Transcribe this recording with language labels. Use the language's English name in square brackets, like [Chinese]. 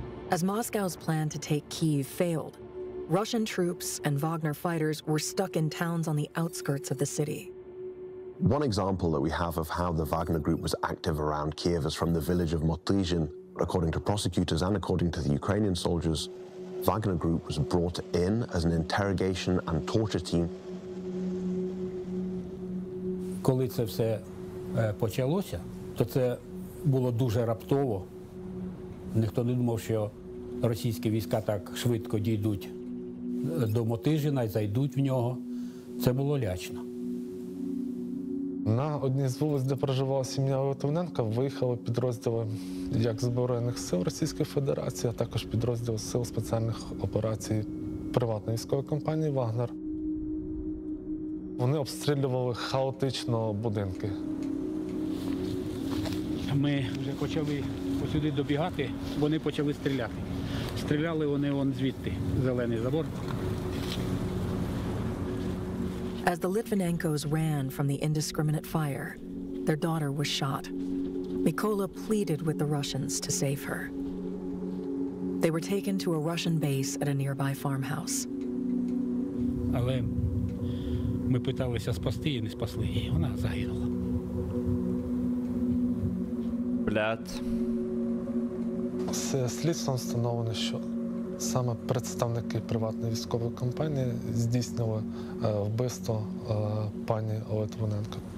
[English] As Moscow's plan to take Kyiv failed, Russian troops and Wagner fighters were stuck in towns on the outskirts of the city. One example that we have of how the Wagner group was active around Kiev is from the village of Motrizhin. According to prosecutors and according to the Ukrainian soldiers, Wagner group was brought in as an interrogation and torture team. [Ukrainian] Коли це все почалося, то це було дуже раптово. Ніхто не думав, що російські війська так швидко дійдуть до Мотижина і зайдуть в нього. Це було лячно. На одній з вулиць, де проживала сім'я Литвиненка, виїхали підрозділи як Збройних сил Російської Федерації, а також підрозділ Сил спеціальних операцій приватної військової компанії «Вагнер». Вони обстрілювали хаотично будинки. Ми вже почали сюди добігати, вони почали стріляти. Стріляли вони вон звідти, зелений забор. [English] As the Litvinenkos ran from the indiscriminate fire, their daughter was shot. Mykola pleaded with the Russians to save her. They were taken to a Russian base at a nearby farmhouse. [Ukrainian] Але ми питалися спасти і не спасли її, вона загинула. Блядь. З слідством встановлено, що саме представники приватної військової компанії здійснили вбивство пані Литвиненко.